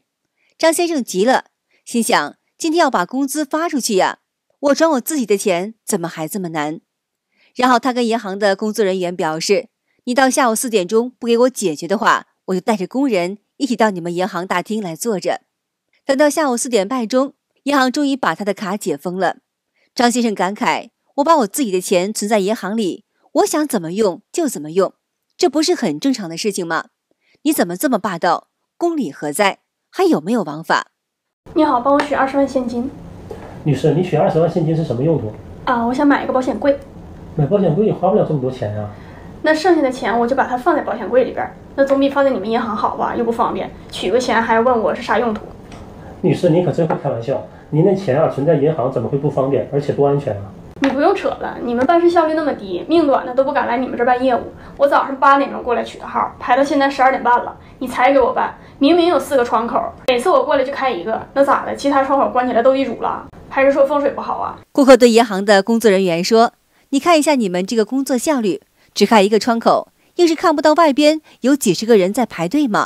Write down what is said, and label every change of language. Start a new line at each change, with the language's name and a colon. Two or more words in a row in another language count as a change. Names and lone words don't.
Chinese: 張先生急了，心想今天要把工資發出去呀，我轉我自己的錢怎麼還這麼難？然後他跟銀行的工作人員表示，你到下午4點鐘不給我解決的話，我就帶着工人一起到你們銀行大廳來坐着。等到下午4點半鐘，銀行終於把他的卡解封了。張先生感慨，我把我自己的錢存在銀行裡，我想怎麼用就怎麼用，這不是很正常的事情嗎？你怎麼這麼霸道？公理何在？ 還有沒有王法？你好，幫我取20萬現金。女士，你取20萬現金是什麼用途？我想買一個保險櫃。買保險櫃也花不了這麼多錢啊。那剩下的錢我就把它放在保險櫃裡邊，那總比放在你們銀行好吧，又不方便，取個錢還要問我是啥用途。女士，你可真会開玩笑，您的錢存在銀行怎麼會不方便，而且不安全啊？你不用扯了，你們辦事效率那麼低，命短的都不敢來你們這辦業務。我早上8點鐘過來取的號，排到現在12點半了，你才給我辦。明明有4個窗口，每次我過來就開1個，那咋的？其他窗口關起來都易主了？還是說風水不好啊？顧客對銀行的工作人員說，你看一下你們這個工作效率，只開1個窗口，硬是看不到外邊有幾十個人在排隊嗎？